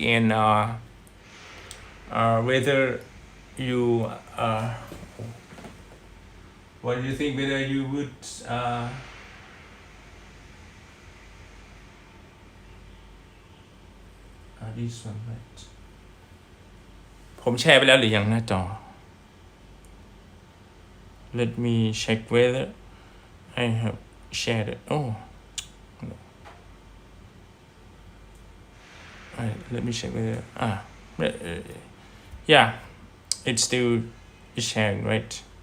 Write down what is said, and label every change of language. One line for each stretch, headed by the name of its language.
English: And whether you what do you think, whether you would this one, right?
Thai: ผมแชร์ไปแล้วหรือยังหน้าจอ
English: Let me check whether I have shared it. Oh no. Let me check whether yeah, it's still sharing, right?